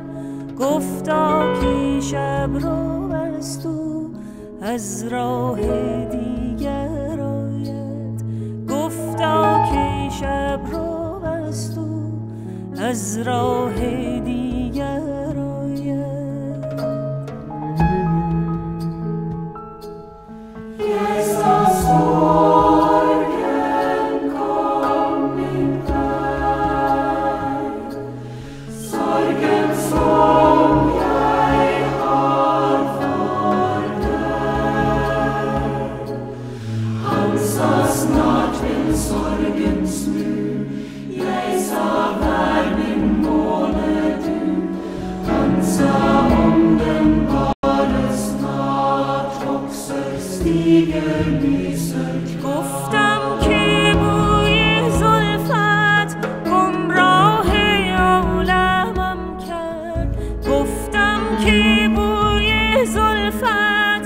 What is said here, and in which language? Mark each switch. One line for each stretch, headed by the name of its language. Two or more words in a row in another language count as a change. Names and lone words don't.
Persian: گفتا که شب رو بست و از راه دیگر آید. گفتا که شب رو بست و از راه دیگر آید.
English: Yes, the sorgen coming back,
Norwegian: sorgen som jeg har for deg. Han sa snart vil sorgen snu, jeg sa vær min måne du. Han sa om den bare snart vokser, stiger, lyser klart.
Persian: گفتم که بوی زلفت گمراه عالمم کرد. گفتم که بوی زلفت